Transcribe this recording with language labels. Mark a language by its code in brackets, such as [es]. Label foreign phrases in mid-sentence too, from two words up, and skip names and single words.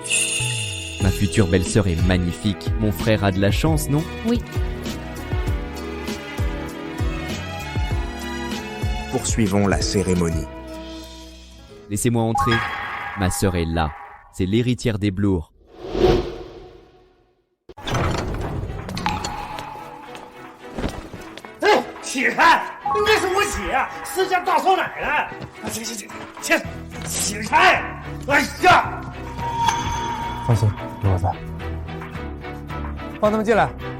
[fr] Ma future belle-sœur est magnifique. Mon frère a de la chance, non? Oui, Poursuivons la cérémonie. Laissez-moi entrer. Ma sœur est là. C'est l'héritière des Blours. [zh] 起开！你为什么起？私家大少奶奶！起开！哎呀！放心，有我在。放他们进来。